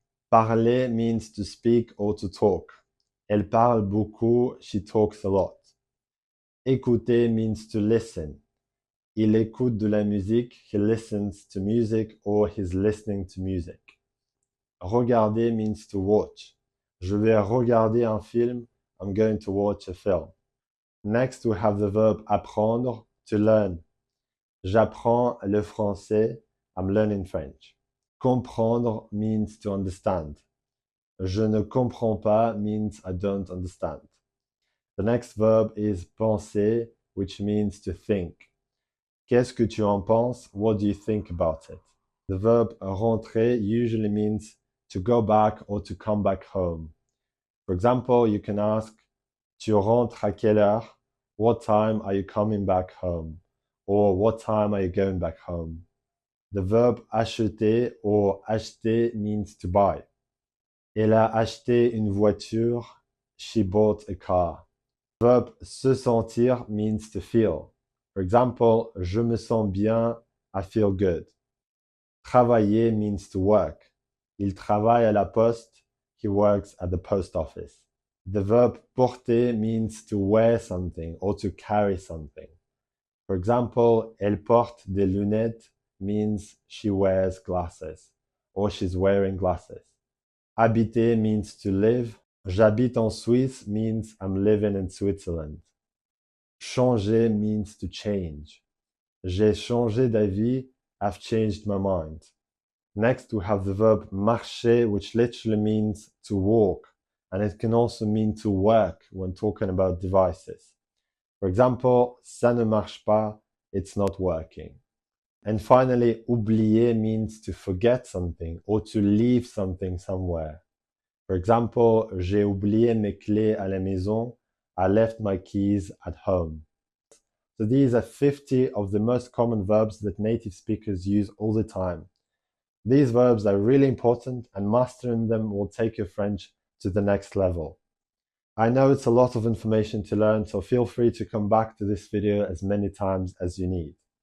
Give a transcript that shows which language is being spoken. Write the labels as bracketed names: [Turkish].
[English] Parler means to speak or to talk. [French] Elle parle beaucoup. [English] She talks a lot. Écouter means to listen. [French] Il écoute de la musique. [English] He listens to music or he's listening to music. Regarder means to watch. [French] Je vais regarder un film. [English] I'm going to watch a film. Next, we have the verb apprendre, to learn. [French] J'apprends le français. [English] I'm learning French. Comprendre means to understand. [French] Je ne comprends pas [English] means I don't understand. The next verb is penser, which means to think. [French] Qu'est-ce que tu en penses? [English] What do you think about it? The verb rentrer usually means to go back or to come back home. For example, you can ask, [French] tu rentres à quelle heure? [English] What time are you coming back home? Or what time are you going back home? The verb acheter or acheter means to buy. [French] Elle a acheté une voiture. [English] She bought a car. The verb se sentir means to feel. For example, [French] je me sens bien. [English] I feel good. [French] Travailler [English] means to work. [French] Il travaille à la poste. [English] He works at the post office. The verb porter means to wear something or to carry something. For example, [French] elle porte des lunettes [English] means she wears glasses or she's wearing glasses. Habiter means to live. [French] J'habite en Suisse [English] means I'm living in Switzerland. Changer means to change. [French] J'ai changé d'avis. [English] I've changed my mind. Next, we have the verb marcher, which literally means to walk, and it can also mean to work when talking about devices. For example, [French] ça ne marche pas, [English] it's not working. And finally, oublier means to forget something or to leave something somewhere. For example, [French] j'ai oublié mes clés à la maison. [English] I left my keys at home. So these are 50 of the most common verbs that native speakers use all the time. These verbs are really important, and mastering them will take your French to the next level. I know it's a lot of information to learn, so feel free to come back to this video as many times as you need.